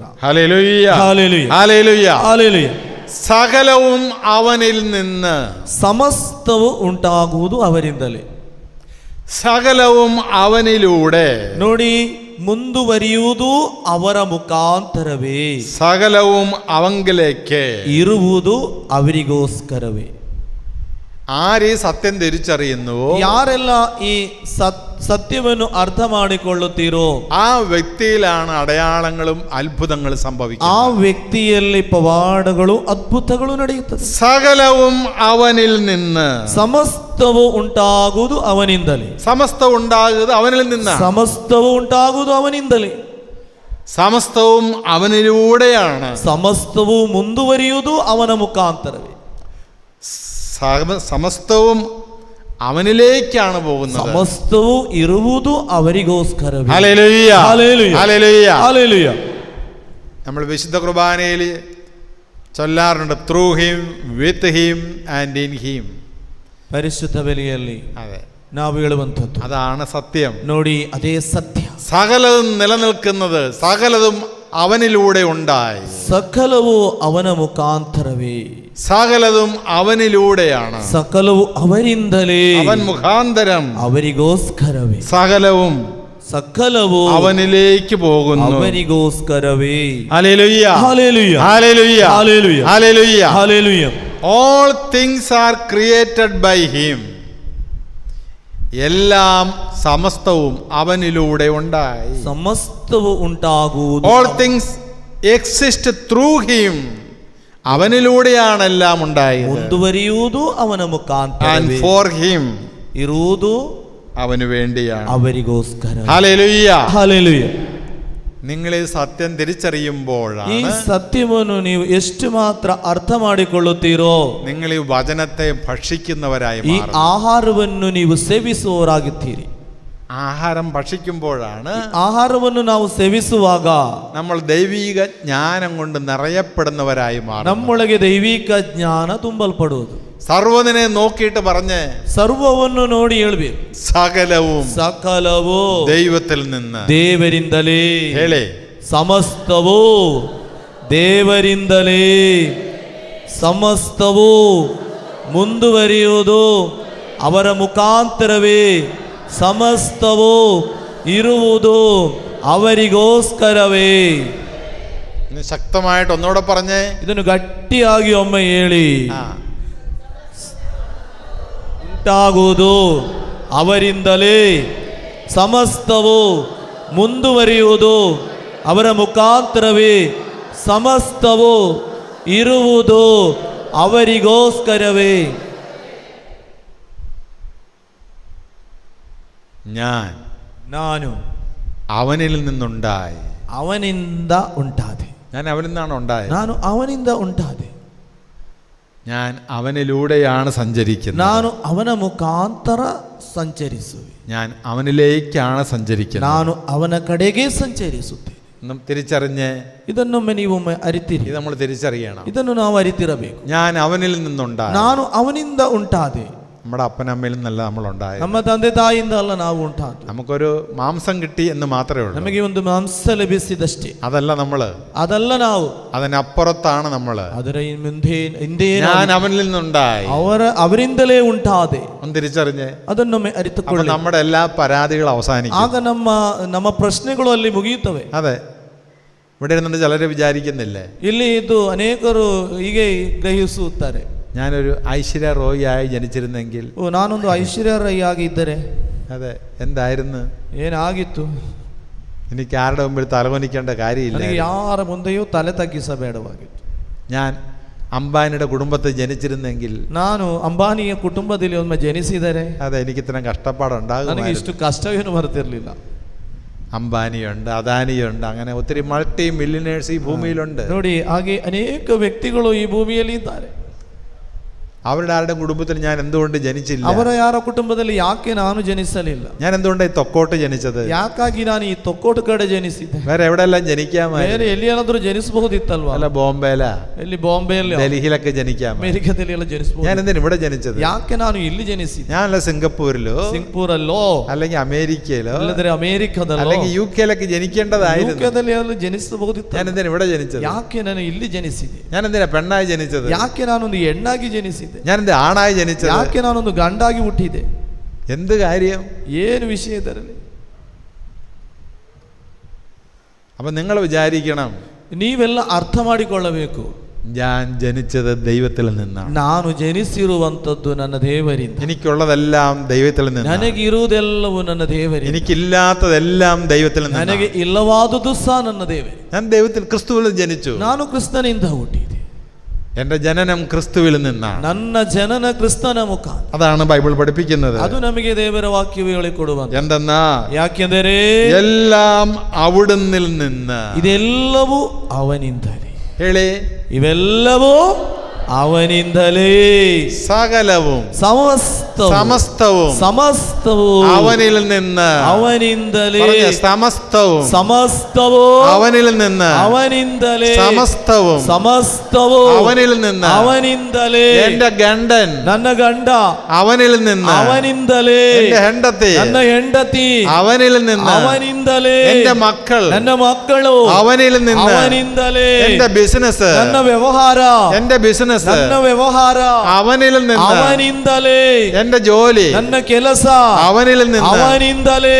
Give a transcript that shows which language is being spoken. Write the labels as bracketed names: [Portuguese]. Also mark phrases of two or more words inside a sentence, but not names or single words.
[Malayalam] ഹല്ലേലൂയ, ഹല്ലേലൂയ, ഹല്ലേലൂയ, ഹല്ലേലൂയ. സകലവും അവനിൽ നിന്ന്, [Kannada] ಸಮಸ್ತವು ಉಂಟಾಗುವುದು ಅವರಿಂದಲೇ, [Malayalam] സകലവും അവനിലൂടെ. [Kannada] ನೋಡಿ, ಮುಂದುವರಿಯುವುದು ಅವರ ಮುಖಾಂತರವೇ, [Malayalam] സകലവും അവങ്കിലേക്ക്. [Kannada] ಇರುವುದು ಅವರಿಗೋಸ್ಕರವೇ. [Malayalam] ആര് സത്യം തിരിച്ചറിയുന്നുവോ, [Kannada] ಯಾರೆಲ್ಲ ಈ സത്യವನ್ನು ಅರ್ಥ ಮಾಡಿಕೊಳ್ಳುತ್ತೀರೋ [Malayalam] ആ വ്യക്തിയിലാണ് അടയാളങ്ങളും അത്ഭുതങ്ങളും [Kannada] ಆ [Malayalam] സംഭവിക്കുന്നത്. [Kannada] ವ್ಯಕ್ತಿಯಲ್ಲಿ ಪವಾಡಗಳು ಅದ್ಭುತಗಳು ನಡೆಯುತ್ತದೆ. [Malayalam] സകലവും അവനിൽ നിന്ന്, [Kannada] ಸಮಸ್ತವು ಉಂಟಾಗುವುದು ಅವನಿಂದಲೇ, [Malayalam] സമസ്തം ഉണ്ടാകുന്നത് അവനിൽ നിന്നാണ്, [Kannada] ಸಮಸ್ತವು ಉಂಟಾಗುವುದು ಅವನಿಂದಲೇ, [Malayalam] സമസ്തവും അവനിലൂടെയാണ്, [Kannada] ಸಮಸ್ತವು ಮುಂದುವರಿಯುವುದು ಅವನ ಮುಖಾಂತರವೇ, [Malayalam] സമസ്തവും അവനിലേക്കാണ് പോകുന്നത്. [Kannada] ಸಮಸ್ತವು ಇರುವುದು ಅವರಿಗೋಸ್ಕರವೇ. [Malayalam] ഹല്ലേലൂയ, ഹല്ലേലൂയ, ഹല്ലേലൂയ, ഹല്ലേലൂയ. നമ്മൾ വിശുദ്ധ കുർബാനയിൽ ചൊല്ലാറുണ്ട്, [English] Through him, with him and in him. [Kannada] ಪರಿಶುದ್ಧ ಬಲಿಯಲ್ಲಿ [Malayalam] അതെ, [Kannada] ನಾವು ಹೇಳುವಂಥದ್ದು [Malayalam] അതാണ് സത്യം. [Kannada] ನೋಡಿ, ಅದೇ ಸತ್ಯ. [Malayalam] സകലതും നിലനിൽക്കുന്നത് സകലതും അവനിലൂടെ ഉണ്ടായി, [Kannada] ಸಕಲವು ಅವನ ಮುಖಾಂತರವೇ, [Malayalam] സകലതും അവനിലൂടെയാണ്, [Kannada] ಸಕಲವು ಅವರಿಂದಲೇ, [Malayalam] അവൻ മുഖാന്തരം [Kannada] ಅವರಿಗೋಸ್ಕರವೇ, [Malayalam] സകലവും [Kannada] ಸಕಲವು [Malayalam] അവനിലേക്ക് പോകുന്നു. [Kannada] ಅವರಿಗೋಸ್ಕರವೇ. [Malayalam] ഹല്ലേലൂയ, ഹല്ലേലൂയ, ഹല്ലേലൂയ, ഹല്ലേലൂയ, ഹല്ലേലൂയ. ഹല്ലേലൂയ. [English] All things are created by him. [Malayalam] എല്ലാം സമസ്തവും അവനിലൂടെ ഉണ്ടായി. [Kannada] ಸಮಸ್ತವು ಉಂಟಾಗುವುದು, [English] All things exist through him. [Malayalam] അവനിലൂടെയാണ് എല്ലാം ഉണ്ടായത്. [Kannada] ಮುಂದುವರಿಯುವುದು ಅವನ [English] And [Kannada] ಮುಖಾಂತರವೇ, [English] for him, [Kannada] ಇರುವುದು [Malayalam] അവന് വേണ്ടിയാണ്. [Kannada] ಅವರಿಗೋಸ್ಕರ. [Malayalam] ഹല്ലേലൂയ. [Kannada] ಹಲ್ಲೆಲೂಯ. [Malayalam] നിങ്ങൾ ഈ സത്യം [Kannada] ಈ [Malayalam] തിരിച്ചറിയുമ്പോഴാണ് [Kannada] ಸತ್ಯವನ್ನು ನೀವು ಎಷ್ಟು ಮಾತ್ರ ಅರ್ಥ ಮಾಡಿಕೊಳ್ಳುತ್ತೀರೋ, [Malayalam] നിങ്ങൾ ഈ വചനത്തെ ഭക്ഷിക്കുന്നവരായി [Kannada] ಈ [Malayalam] മാറും. [Kannada] ಆಹಾರವನ್ನು ನೀವು ಸೇವಿಸುವವರಾಗುತ್ತೀರಿ. [Malayalam] ആഹാരം ഭക്ഷിക്കുമ്പോഴാണ് [Kannada] ಆಹಾರವನ್ನು ನಾವು ಸೇವಿಸುವಾಗ [Malayalam] നമ്മൾ ദൈവിക ജ്ഞാനം കൊണ്ട് നിറയപ്പെടുന്നവരായി മാറും. [Kannada] ನಮ್ಮೊಳಗೆ ದೈವಿಕ ಜ್ಞಾನ ತುಂಬಲ್ಪಡುವುದು. [Malayalam] സർവ്വതിനെ നോക്കിയിട്ട് പറഞ്ഞ് [Kannada] ಸರ್ವವನ್ನು ನೋಡಿ ಹೇಳ್ಬೇಕು, [Malayalam] സകലവും [Kannada] ಸಕಲವು [Malayalam] ദൈവത്തിൽ നിന്ന്. [Kannada] ದೇವರಿಂದಲೇ, ಹೇಳಿ, ಸಮಸ್ತವು ದೇವರಿಂದಲೇ, ಸಮಸ್ತವು ಮುಂದುವರಿಯುವುದು ಅವರ ಮುಖಾಂತರವೇ, ಸಮಸ್ತವು ಇರುವುದು ಅವರಿಗೋಸ್ಕರವೇ. [Malayalam] ശക്തമായിട്ട് ഒന്നുകൂടെ പറഞ്ഞേ. [Kannada] ಇದನ್ನು ಗಟ್ಟಿಯಾಗಿ ಒಮ್ಮೆ ಹೇಳಿ. ಉಂಟಾಗುವುದು ಅವರಿಂದಲೇ, ಸಮಸ್ತವು ಮುಂದುವರಿಯುವುದು ಅವರ ಮುಖಾಂತರವೇ, ಸಮಸ್ತವು ಇರುವುದು ಅವರಿಗೋಸ್ಕರವೇ. [Malayalam] ഞാൻ [Kannada] ನಾನು [Malayalam] അവനിൽ നിന്നുണ്ടായി, [Kannada] ಅವನಿಂದ ಉಂಟಾದೆ. [Malayalam] ഞാൻ അവനിൽ നിന്നാണ് ഉണ്ടായത്. [Kannada] ನಾನು ಅವನಿಂದ ಉಂಟಾದೆ. [Malayalam] ഞാൻ അവനിലൂടെയാണ് സഞ്ചരിക്കുന്നത്. [Kannada] ನಾನು ಅವನ ಮುಖಾಂತರ ಸಂಚರಿಸುವೆ. [Malayalam] ഞാൻ അവനിലേക്കാണ് സഞ്ചരിക്കുന്നത്. [Kannada] ನಾನು ಅವನ ಕಡೆಗೆ ಸಂಚರಿಸುತ್ತೇನೆ. [Malayalam] തിരിച്ചറിഞ്ഞ് [Kannada] ಇದನ್ನೊಮ್ಮೆ ನೀವೊಮ್ಮೆ ಅರಿತಿರಿ. [Malayalam] ഇത് നമ്മൾ തിരിച്ചറിയണം. [Kannada] ಇದನ್ನು ನಾವು ಅರಿತಿರಬೇಕು. [Malayalam] ഞാൻ അവനിൽ നിന്നുണ്ടായി. [Kannada] ನಾನು ಅವನಿಂದ ಉಂಟಾದೆ. [Malayalam] നമ്മുടെ അപ്പനമ്മയിൽ നിന്നല്ല നമ്മൾ ഉണ്ടായത്. [Kannada] ನಮ್ಮ ತಂದೆ ತಾಯಿಯಿಂದ ಅಲ್ಲ ನಾವು ಉಂಟಾದ. [Malayalam] നമുക്കൊരു മാംസം കിട്ടി എന്ന് മാത്രമേ ഉള്ളൂ. [Kannada] ನಮಗೆ ಒಂದು ಮಾಂಸ ಲಭಿಸಿದಷ್ಟೇ. [Malayalam] അതല്ല നമ്മള്. [Kannada] ಅದಲ್ಲ ನಾವು. [Malayalam] അതിനപ്പുറത്താണ് നമ്മള്. [Kannada] ಅದರ ಹಿಂದೆ [Malayalam] ഞാൻ അവനിൽ നിന്നുണ്ടായി. [Kannada] ಅವರಿಂದಲೇ ಉಂಟಾದೆ. [Malayalam] ഒന്ന് തിരിച്ചറിഞ്ഞ് [Kannada] ಅದನ್ನೊಮ್ಮೆ ಅರಿತುಕೊಳ್ಳಿ. [Malayalam] നമ്മുടെ എല്ലാ പരാതികളും അവസാനിക്കും. [Kannada] ಆಗ ನಮ್ಮ ಪ್ರಶ್ನೆಗಳು ಅಲ್ಲಿ ಮುಗಿಯುತ್ತವೆ. [Malayalam] അതെ, ഇവിടെ ഇരുന്നിട്ട് ചിലര് വിചാരിക്കുന്നില്ലേ, [Kannada] ಇಲ್ಲಿ ಇದು ಅನೇಕರು ಹೀಗೆ ಗ್ರಹಿಸುತ್ತಾರೆ, [Malayalam] ഞാനൊരു ഐശ്വര്യ റോയി ആയി ജനിച്ചിരുന്നെങ്കിൽ, [Kannada] ನಾನೊಂದು ಐಶ್ವರ್ಯ ರೈ ಆಗಿದ್ದರೆ [Malayalam] അതെ എന്തായിരുന്നു, [Kannada] ಏನಾಗಿತ್ತು, [Malayalam] എനിക്ക് ആരുടെ മുമ്പിൽ തലവനിക്കേണ്ട കാര്യമില്ല, [Kannada] ನನಗೆ ಯಾರ ಮುಂದೆಯೂ ತಲೆ ತಗ್ಗಿಸಬೇಡವಾಗಿತ್ತು. [Malayalam] ഞാൻ അംബാനിയുടെ കുടുംബത്തിൽ ജനിച്ചിരുന്നെങ്കിൽ, [Kannada] ನಾನು ಅಂಬಾನಿಯ ಕುಟುಂಬದಲ್ಲಿ ಒಮ್ಮೆ ಜನಿಸಿದರೆ [Malayalam] അതെ എനിക്ക് ഇത്രയും കഷ്ടപ്പാടുണ്ടാകും. [Kannada] ನನಗೆ ಇಷ್ಟು ಕಷ್ಟವೇನು ಬರ್ತಿರ್ಲಿಲ್ಲ. [Malayalam] അംബാനിയുണ്ട്, അദാനിയുണ്ട്, അങ്ങനെ ഒത്തിരി [English] multi millionaires [Malayalam] ഈ ഭൂമിയിലുണ്ട്. [Kannada] ನೋಡಿ, ಹಾಗೆ ಅನೇಕ ವ್ಯಕ್ತಿಗಳು ಈ ಭೂಮಿಯಲ್ಲಿ ಇದ್ದಾರೆ. [Malayalam] അവരുടെ ആരുടെ കുടുംബത്തിൽ ഞാൻ എന്തുകൊണ്ട് ജനിച്ചില്ല? [Kannada] ಅವರ ಯಾರ ಕುಟುಂಬದಲ್ಲಿ ಯಾಕೆ ನಾನು ಜನಿಸಲಿಲ್ಲ? [Malayalam] ഞാൻ എന്തുകൊണ്ട് ഈ തൊക്കോട്ട് ജനിച്ചത്? [Kannada] ಯಾಕಾಗಿ ನಾನು ಈ ತೊಕ್ಕೋಟು ಕಡೆ ಜನಿಸಿದ್ದೆ? [Malayalam] വേറെ എവിടെയെല്ലാം ജനിക്കാമായിരുന്നു. [Kannada] ಬೇರೆ ಎಲ್ಲಿಯಾದ್ರೂ ಜನಿಸಬಹುದಿತ್ತಲ್ವಾ? [Malayalam] അല്ല ബോംബെയില, [Kannada] ಎಲ್ಲಿ ಬಾಂಬೆಯಲ್ಲಿ, [Malayalam] ഡൽഹിയിലൊക്കെ ജനിക്കാം. [Kannada] ಅಮೆರಿಕದಲ್ಲಿ ಎಲ್ಲ ಜನಿಸಬಹುದು. [Malayalam] ഞാൻ എന്തിനാ ഇവിടെ ജനിച്ചത്? [Kannada] ಯಾಕೆ ನಾನು ಇಲ್ಲಿ ಜನಿಸಿದ್ದೆ? [Malayalam] ഞാനല്ല സിംഗപ്പൂരിലോ [Kannada] ಸಿಂಗಪೂರಲ್ಲೋ [Malayalam] അല്ലെങ്കിൽ അമേരിക്കയിലോ [Kannada] ಅಲ್ಲದ್ರೆ ಅಮೆರಿಕದಲ್ಲೋ [Malayalam] അല്ലെങ്കിൽ യുകെയിലൊക്കെ ജനിക്കേണ്ടതായിരുന്നു. [Kannada] ಯುಕೆದಲ್ಲಿ ಎಲ್ಲ ಜನಿಸಬಹುದಿತ್ತು. [Malayalam] ഞാൻ എന്തിനാ ഇവിടെ ജനിച്ചത്? [Kannada] ಯಾಕೆ ನಾನು ಇಲ್ಲಿ ಜನಿಸಿದೆ? [Malayalam] ഞാൻ എന്തിനാ പെണ്ണായി ജനിച്ചത്? [Kannada] ಯಾಕೆ ನಾನೊಂದು ಹೆಣ್ಣಾಗಿ ಜನಿಸಿದೆ? [Malayalam] ഞാൻ എന്ത് ആണായി ജനിച്ചത്? [Kannada] ಯಾಕೆ ನಾನೊಂದು ಗಂಡಾಗಿ ಹುಟ್ಟಿದೆ? [Malayalam] എന്ത് കാര്യം? [Kannada] ಏನು ವಿಷಯ ಇದರಲ್ಲಿ? [Malayalam] അപ്പൊ നിങ്ങൾ വിചാരിക്കണം, [Kannada] ನೀವೆಲ್ಲ ಅರ್ಥ ಮಾಡಿಕೊಳ್ಳಬೇಕು, [Malayalam] ഞാൻ ജനിച്ചത് ദൈവത്തിൽ നിന്നാണ്. [Kannada] ನಾನು ಜನಿಸಿರುವಂತದ್ದು ನನ್ನ ದೇವರಿಂದ. [Malayalam] എനിക്കുള്ളതെല്ലാം ദൈവത്തിൽ നിന്നാണ്. [Kannada] ನನಗಿರುವುದೆಲ್ಲವೂ ನನ್ನ ದೇವರಿಂದ. [Malayalam] എനിക്കില്ലാത്തതെല്ലാം ദൈവത്തിൽ നിന്നാണ്. [Kannada] ನನಗೆ ಇಲ್ಲವಾದುದು ಸಹ ನನ್ನ ದೇವರೇ. [Malayalam] ഞാൻ ദൈവത്തിൽ ക്രിസ്തുവിൽ ജനിച്ചു. [Kannada] ನಾನು ಕ್ರಿಸ್ತನಿಂದ ಹುಟ್ಟಿದೆ. [Malayalam] എന്റെ ജനനം ക്രിസ്തുവിൽ നിന്നാണ്. [Kannada] ನನ್ನ ಜನನ ಕ್ರಿಸ್ತನ ಮುಖ. [Malayalam] അതാണ് ബൈബിൾ പഠിപ്പിക്കുന്നത്. [Kannada] ಅದು ನಮಗೆ ದೇವರ ವಾಕ್ಯವು ಹೇಳಿಕೊಡುವಂತ. [Malayalam] എന്തെന്നാ? [Kannada] ಯಾಕೆಂದರೆ [Malayalam] എല്ലാം അവിടുന്നിൽ നിന്ന്. [Kannada] ಇದೆಲ್ಲವೂ ಅವನಿಂದಲೇ. ಹೇಳಿ, ಇವೆಲ್ಲವೂ ಅವನಿಂದಲೇ. [Malayalam] സകലവും [Kannada] ಸಮಸ್ತവും [Malayalam] അവനിൽ നിന്ന്. [Kannada] ಅವನಿಂದಲೇ. [Malayalam] സമസ്തവും അവനിൽ നിന്ന്. [Kannada] ಅವನಿಂದಲೇ. [Malayalam] സമസ്തവും അവനിൽ നിന്ന്. [Kannada] ಅವನಿಂದಲೇ. [Malayalam] എന്റെ ഗണ്ടൻ, [Kannada] ನನ್ನ ಗಂಡ [Malayalam] അവനിൽ നിന്ന്. [Kannada] ಅವನಿಂದಲೇ. [Malayalam] എന്റെ ಹೆಂಡತಿ, [Kannada] ನನ್ನ ಹೆಂಡತಿ [Malayalam] അവനിൽ നിന്ന്. [Kannada] ಅವನಿಂದಲೇ. [Malayalam] എന്റെ മക്കൾ, [Kannada] ನನ್ನ ಮಕ್ಕಳು [Malayalam] അവനിൽ നിന്ന്. [Kannada] ಅವನಿಂದಲೇ. [Malayalam] എന്റെ ബിസിനസ്, [Kannada] ನನ್ನ ವ್ಯವಹಾರ, [Malayalam] എന്റെ ബിസിനസ് [Kannada] ನನ್ನ ವ್ಯವಹಾರ [Malayalam] അവനിൽ നിന്ന്. [Kannada] ಅವನಿಂದಲೇ. [Malayalam] എന്റെ ജോലി, [Kannada] ನನ್ನ ಕೆಲಸ [Malayalam] അവനിൽ നിന്ന്. [Kannada] ಅವನಿಂದಲೇ.